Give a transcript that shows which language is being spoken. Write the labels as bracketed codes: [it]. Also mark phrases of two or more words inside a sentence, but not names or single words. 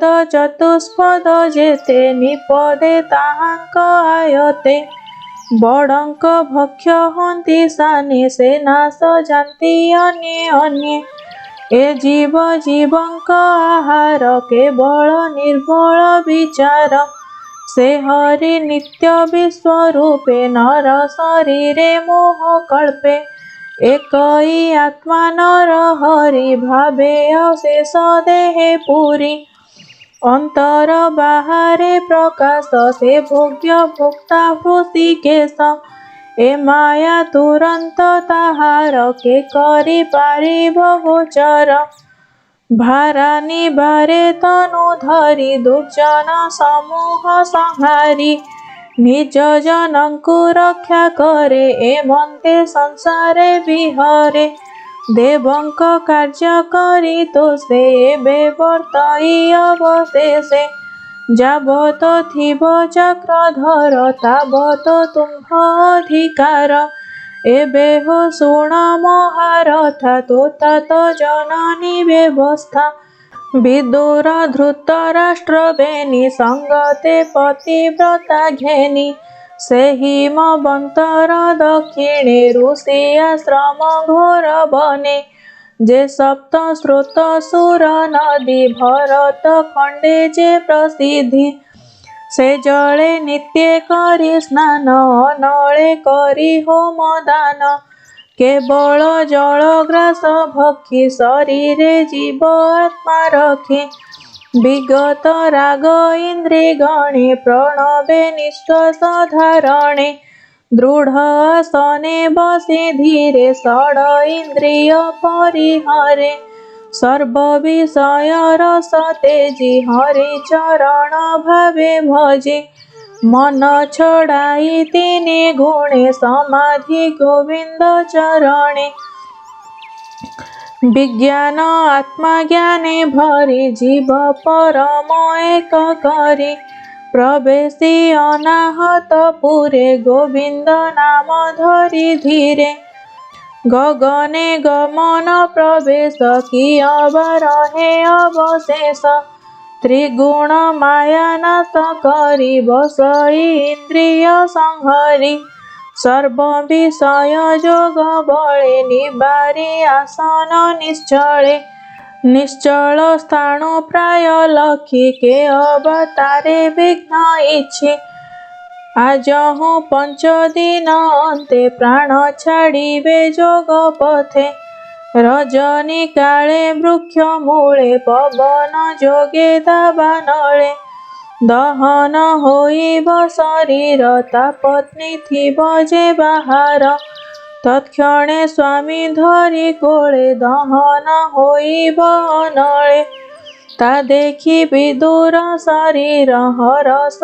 [or] ଚତୁଷ୍ପଦ ଯେତେ ନିପଦେ ତାହାଙ୍କ ଆୟତେ ବଡ଼ଙ୍କ ଭକ୍ଷ୍ୟ ହନ୍ତି ସାନେ ସେ ନାଶ ଜାଣନ୍ତି ଅନ୍ୟେ ଅନ୍ୟେ ଏ ଜୀବ ଜୀବଙ୍କ ଆହାର କେବଳ ନିର୍ବଳ ବିଚାର ସେ ହରି ନିତ୍ୟ ବିଶ୍ୱରୂପେ ନର ଶରୀରେ ମୋହ କଳ୍ପେ ଏକଈ ଆତ୍ମା ନର ହରି ଭାବେ ଅଶେଷ ଦେହେ ପୁରି ଅନ୍ତର ବାହାରେ ପ୍ରକାଶ ସେ ଭୋଗ୍ୟ ଭୋକ୍ତା ହୃଷିକେଶ ଏ ମାୟା ତୁରନ୍ତ ତାହାର କେ କରି ପାରିବ ଗୋଚର ଭାରାନୀ ବାରେ ତନୁ ଧରି ଦୁର୍ଜନ ସମୂହ ସଂହାରି ନିଜ ଜନଙ୍କୁ ରକ୍ଷା କରେ ଏ ମନ୍ତେ ସଂସାରେ ବିହରେ ଦେବଙ୍କ କାର୍ଯ୍ୟ କରି ତ ସେ ଏବେ ବର୍ତ୍ତଇ ଅବଶେଷେ ଯାବତ ଥିବ ଚକ୍ରଧର ତାବତ ତୁମ୍ଭ ଅଧିକାର ଏବେ ହୋ ଶୁଣ ମହାରଥା ତୋତାତ ଜନନୀ ବ୍ୟବସ୍ଥା ବିଦୁର ଧୃତରାଷ୍ଟ୍ର ବେନି ସଙ୍ଗତେ ପତିବ୍ରତା ଘେନି ସେହି ମବନ୍ତର ଦକ୍ଷିଣେ ଋଷି ଆଶ୍ରମ ଘୋର ବନେ ଯେ ସପ୍ତ ସ୍ରୋତ ସୁର ନଦୀ ଭରତ ଖଣ୍ଡେ ଯେ ପ୍ରସିଦ୍ଧି ସେ ଜଳେ ନିତ୍ୟ କରି ସ୍ନାନ ଅନଳେ କରି ହୋମ ଦାନ କେବଳ ଜଳ ଗ୍ରାସ ଭକ୍ଷି ଶରୀରେ ଜୀବ ଆତ୍ମା ରଖି ବିଗତ ରାଗ ଇନ୍ଦ୍ରିୟ ଗଣେ ପ୍ରଣବେ ନିଶ୍ୱାସ ଧାରଣେ ଦୃଢ଼ ଆସନେ ବସେ ଧୀରେ ଷଡ଼ ଇନ୍ଦ୍ରିୟ ପରିହରେ ସର୍ବ ବିଷୟ ରସ ତେଜି ହରି ଚରଣ ଭାବେ ଭଜେ ମନ ଛଡ଼ାଇ ତିନେ ଗୁଣେ ସମାଧି ଗୋବିନ୍ଦ ଚରଣେ ବିଜ୍ଞାନ ଆତ୍ମା ଜ୍ଞାନେ ଭରି ଜୀବ ପରମ ଏକ କରି ପ୍ରବେଶି ଅନାହତ ପୁରେ ଗୋବିନ୍ଦ ନାମ ଧରି ଧୀରେ ଗଗନେ ଗମନ ପ୍ରବେଶ କିୟବାର ହେ ଅବଶେଷ ତ୍ରିଗୁଣ ମାୟା ନାଶ କରି ବସଇ ଇନ୍ଦ୍ରିୟ ସଂହରି ସର୍ବ ବିଷୟ ଯୋଗ ବଳେ ନିବାରି ଆସନ ନିଶ୍ଚଳେ ନିଶ୍ଚଳ ସ୍ଥାଣୁ ପ୍ରାୟ ଲଖି କେ ଅବତାରେ ବିଘ୍ନ ଇଛି ଆଜହୁ 5 ଦିନ ଅନ୍ତେ ପ୍ରାଣ ଛାଡ଼ିବେ ଯୋଗ ପଥେ ରଜନୀ କାଳେ ବୃକ୍ଷ ମୂଳେ ପବନ ଯୋଗେ ଦାବାନଳେ ଦହନ ହୋଇବ ଶରୀର ତା ପତ୍ନୀ ଥିବ ଯେ ବାହାର ତତ୍କ୍ଷଣେ ସ୍ୱାମୀ ଧରି କୋଳେ ଦହନ ହୋଇବ ଅନଳେ ତା ଦେଖି ବିଦୁର ଶରୀର ହରସ